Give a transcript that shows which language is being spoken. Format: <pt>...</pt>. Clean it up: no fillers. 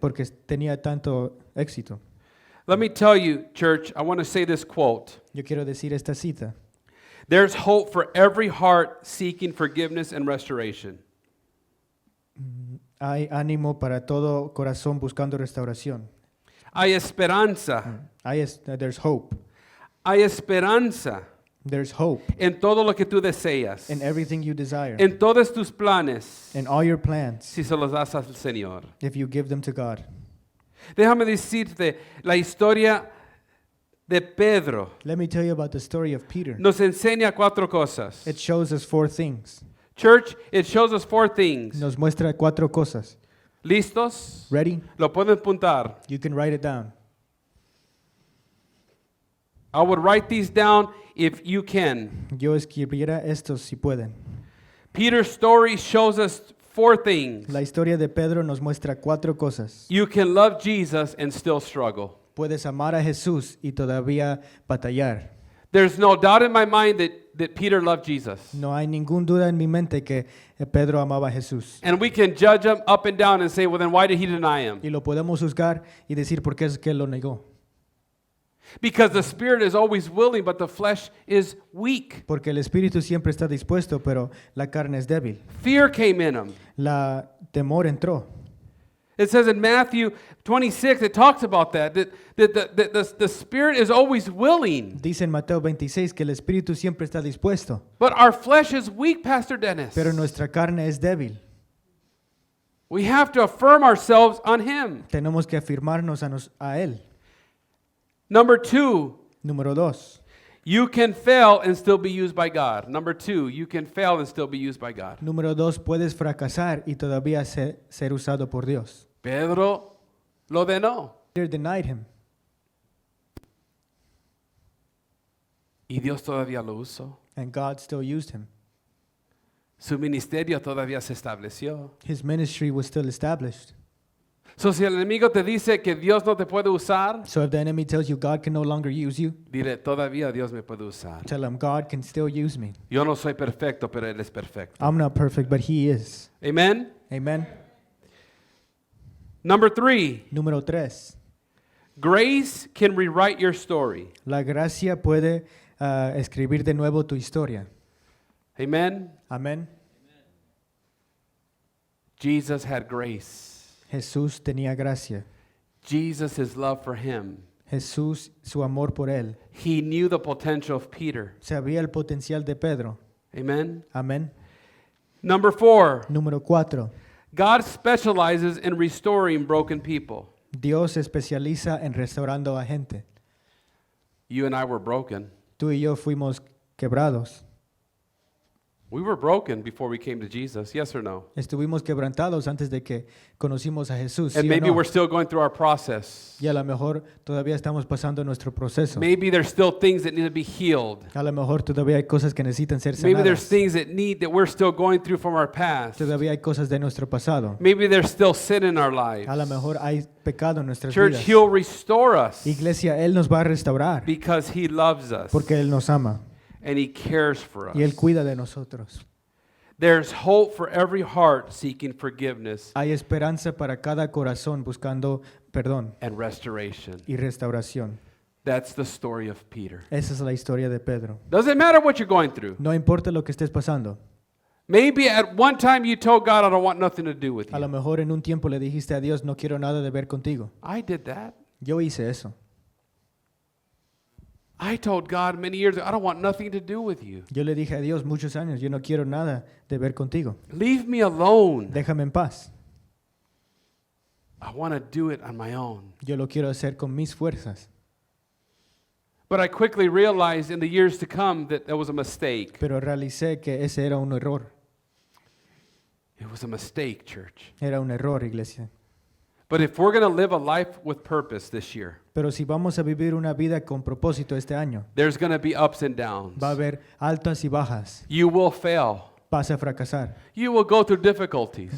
<es>porque tenía tanto éxito.</es> <en>Let me tell you, church, I want to say this quote.</en> <es>Yo quiero decir esta cita.</es> <en>There's hope for every heart seeking forgiveness and restoration.</en> <es>Hay ánimo para todo corazón buscando restauración. Hay esperanza.</es> <en>There's hope.</en> <es>Hay esperanza</es> <en>There's hope</en> <es>en todo lo que tú deseas,</es> <en>in everything you desire,</en> <es>en todos tus planes,</es> <en>in all your plans,</en> <es>si se los das al Señor.</es> <en>if you give them to God.</en> <es>Déjame decirte la historia de Pedro.</es> <en>Let me tell you about the story of Peter.</en> <es>Nos enseña cuatro cosas.</es> <en>It shows us four things. Church, it shows us four things.</en> <es>Nos muestra cuatro cosas. ¿Listos?</es> <en>Ready?</en> <es>Lo pueden apuntar.</es> <en>You can write it down. I would write these down if you can.</en> <es>Yo escribiera estos si pueden.</es> <en>Peter's story shows us four things.</en> <es>La historia de Pedro nos muestra cuatro cosas.</es> <en>You can love Jesus and still struggle.</en> <es>Puedes amar a Jesús y todavía batallar.</es> <en>There's no doubt in my mind that Peter loved Jesus.</en> <es>No hay ninguna duda en mi mente que Pedro amaba a Jesús.</es> <en>And we can judge him up and down and say, well, then why did he deny him?</en> <es>Y lo podemos juzgar y decir por qué es que él lo negó.</es> <en>Because the spirit is always willing, but the flesh is weak.</en> <es>Porque el espíritu siempre está dispuesto, pero la carne es débil.</es> <en>Fear came in him.</en> <es>La temor entró.</es> <en>It says in Matthew 26, it talks about that the spirit is always willing,</en> <es>Dice en Mateo 26 que el espíritu siempre está dispuesto,</es> <en>but our flesh is weak, Pastor Dennis.</en> <es>pero nuestra carne es débil.</es> <en>We have to affirm ourselves on him.</en> <es>Tenemos que afirmarnos a él.</es> <en>Number two,</en> <es>Número 2.</es> <en>you can fail and still be used by God. Number two, you can fail and still be used by God.</en> <es>Número 2, puedes fracasar y todavía ser usado por Dios. Pedro lo denó.</es> <en>Peter denied him,</en> <es>Y Dios todavía lo usó.</es> <en>and God still used him.</en> <es>Su ministerio todavía se estableció.</es> <en>His ministry was still established.</en> <es>So, si el enemigo te dice que Dios no te puede usar,</es> <en>So if the enemy tells you God can no longer use you,</en> <es>dile, todavía Dios me puede usar.</es> <en>tell him God can still use me.</en> <es>Yo no soy perfecto, pero Él es perfecto.</es> <en>I'm not perfect, but he is. Amen? Amen. Number three,</en> <es>Número 3.</es> <en>grace can rewrite your story.</en> <es>La gracia puede escribir de nuevo tu historia.</es> <en>Amen?</en> <es>Amén.</es> <en>Jesus had grace.</en> <es>Jesús tenía gracia.</es> <en>Jesus, his love for him.</en> <es>Jesús, su amor por él.</es> <en>He knew the potential of Peter.</en> <es>Sabía el potencial de Pedro.</es> <en>Amen?</en> <es>Amén.</es> <en>Number 4,</en> <es>Número 4.</es> <en>God specializes in restoring broken people.</en> <es>Dios se especializa en restaurando a gente.</es> <en>You and I were broken.</en> <es>Tú y yo fuimos quebrados.</es> <en>We were broken before we came to Jesus, yes or no?</en> <es>Estuvimos quebrantados antes de que conocimos a Jesús.</es> <en>And</en> <es>¿sí o</es> <en>maybe</en> <es>no?</es> <en>we're still going through our process.</en> <es>Y a lo mejor todavía estamos pasando nuestro proceso.</es> <en>Maybe there's still things that need to be healed.</en> <es>A lo mejor todavía hay cosas que necesitan ser</es> <en>Maybe there's</en> <es>sanadas.</es> <en>things that we're still going through from our past.</en> <es>Todavía hay cosas de nuestro pasado.</es> <en>Maybe there's still sin in our lives.</en> <es>A lo mejor hay pecado en nuestras</es> <en>Church,</en> <es>vidas.</es> <en>He'll restore us</en> <es>Iglesia, Él nos va a restaurar</es> <en>because He loves us</en> <es>porque Él nos ama</es> <en>and He cares for us.</en> <es>y Él cuida de nosotros.</es> <en>There's hope for every heart seeking forgiveness</en> <es>Hay esperanza para cada corazón buscando perdón</es> <en>and restoration.</en> <es>y restauración.</es> <en>That's the story of Peter.</en> <es>Esa es la historia de Pedro.</es> <en>Doesn't matter what you're going through.</en> <es>No importa lo que estés pasando.</es> <en>Maybe at one time you told God, I don't want nothing to do with</en> <es>A lo</es> <en>you.</en> <es>mejor en un tiempo le dijiste a Dios, no quiero nada de ver contigo.</es> <en>I did that.</en> <es>Yo hice eso.</es> <en>I told God many years ago, I don't want nothing to do with you.</en> <es>Yo le dije a Dios muchos años, yo no quiero nada de ver contigo.</es> <en>Leave me alone.</en> <es>Déjame en paz.</es> <en>I want to do it on my own.</en> <es>Yo lo quiero hacer con mis fuerzas.</es> <en>But I quickly realized in the years to come that was a mistake.</en> <es>Pero realicé que ese era un error.</es> <en>It was a mistake, church.</en> <es>Era un error, iglesia.</es> <en>But if we're going to live a life with purpose this year,</en> <es>Pero si vamos a vivir una vida con propósito este año,</es> <en>there's going to be ups and downs.</en> <es>va a haber altas y bajas.</es> <en>You will fail.</en> <es>Vas a fracasar.</es> <en>You will go through difficulties.</en>